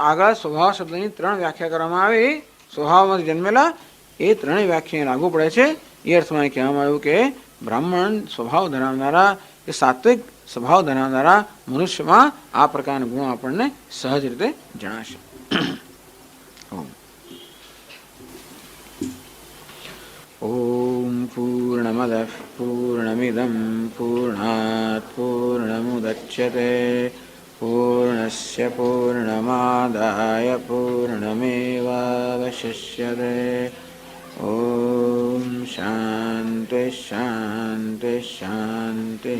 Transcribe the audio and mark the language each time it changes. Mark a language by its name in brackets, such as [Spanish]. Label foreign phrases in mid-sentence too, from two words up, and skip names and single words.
[Gujarati] આગળ સ્વભાવ શબ્દની 3 વ્યાખ્યા કરવામાં આવી. સ્વભાવમાંથી જન્મેલા એ 3 વ્યાખ્યા લાગુ પડે છે. એ અર્થમાં કહેવામાં આવ્યું કે બ્રાહ્મણ સ્વભાવ ધરાવનારા કે સાત્વિક સ્વભાવ ધરાવનારા મનુષ્યમાં આ પ્રકારના ગુણો આપણને સહજ રીતે જણાશે. [Sanskrit] पूर्णमदः पूर्णमिदं पूर्णात् पूर्णमुदच्यते पूर्णस्य पूर्णमादाय पूर्णमेवावशिष्यते। ॐ शान्ति शान्ति शान्तिः।